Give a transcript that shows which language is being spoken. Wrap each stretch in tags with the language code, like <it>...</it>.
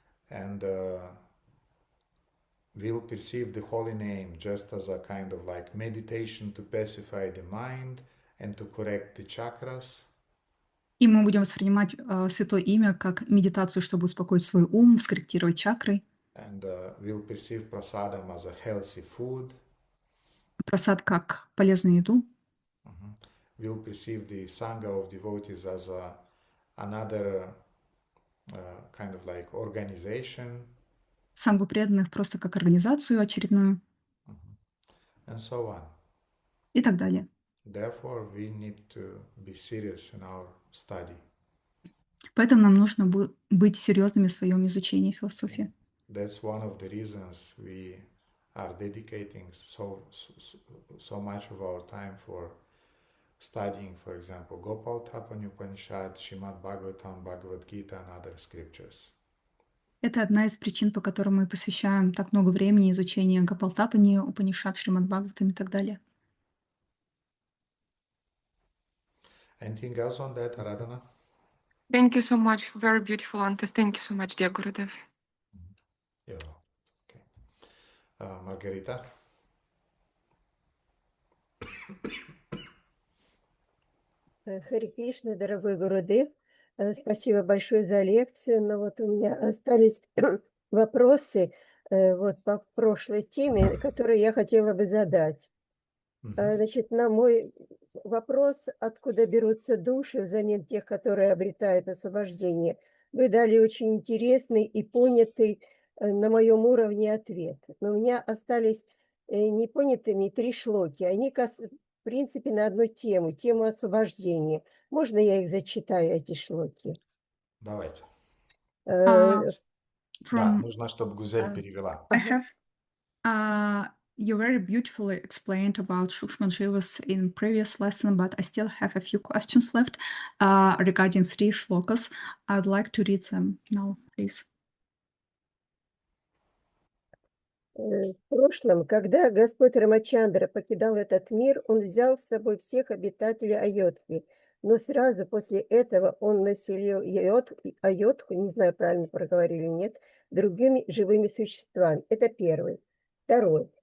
<en>And we'll perceive the holy name just as a kind of like meditation to pacify the mind and to correct the chakras.</en> <ru>И мы будем воспринимать святое имя как медитацию, чтобы успокоить свой ум, скорректировать чакры.</ru> <en>And we'll perceive prasadam as a healthy food.</en> <ru>Прасад как полезную еду.</ru> <en>We'll perceive the sangha of devotees as another kind of like organization.</en> <ru>Сангу преданных просто как организацию очередную.</ru> <en>And so on.</en> <ru>И так далее.</ru> <en>Therefore, we need to be serious in our study.</en> <ru>Поэтому нам нужно быть серьезными в своем изучении философии.</ru> <en>That's one of the reasons we are dedicating so much of our time for studying, for example, Gopalатapani упанишад, Srimad Bhagavatam, Bhagavad Gita and other scriptures.</en> <ru>Это одна из причин, по которым мы посвящаем так много времени изучению Гопалтапани, Упанишад, Шримад Бхагаватам и так далее.</ru> <en>Anything else on that, Aradhana? Thank you so much. Very beautiful answers. Thank you so much, dear Gurudev. Yeah. Okay. Margarita?</en> <ru>Харе Кришна, дорогой Гурудев, спасибо большое за лекцию, но вот у меня остались вопросы по прошлой теме, которые я хотела бы задать. Значит, на мой вопрос, откуда берутся души взамен тех, которые обретают освобождение, Вы дали очень интересный и понятый на моем уровне ответ. Но у меня остались непонятыми 3 шлоки. Они, в принципе, на одну тему освобождения. Можно я их зачитаю, эти шлоки? Давайте. Э, Да,</ru> <en>From</en> <ru>нужно, чтобы Гузель перевела.</ru> <en>I have you very beautifully explained about Shukshma Jivas in previous lesson, but I still have a few questions left regarding 3 shlokas. I'd like to read them now, please.</en> <ru>В прошлом, когда Господь Рамачандра покидал этот мир, он взял с собой всех обитателей Айодхи, но сразу после этого он населил Айодху, не знаю, правильно проговорили или нет, другими живыми существами. Это первый. Второй.</ru>